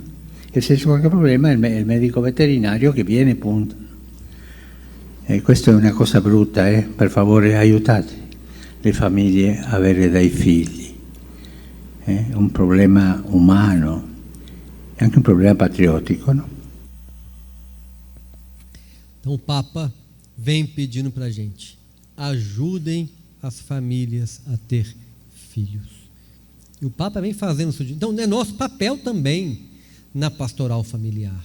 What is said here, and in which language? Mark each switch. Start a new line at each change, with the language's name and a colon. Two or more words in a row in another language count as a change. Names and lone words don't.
Italian: E se c'è qualche problema è il medico veterinario che viene, punto. E questa è una cosa brutta, per favore aiutate le famiglie a avere dei figli. È un problema umano, è anche un problema patriottico, no?
Portuguese: Então o Papa vem pedindo para a gente, ajudem as famílias a ter filhos. E o Papa vem fazendo isso. Então é nosso papel também na pastoral familiar.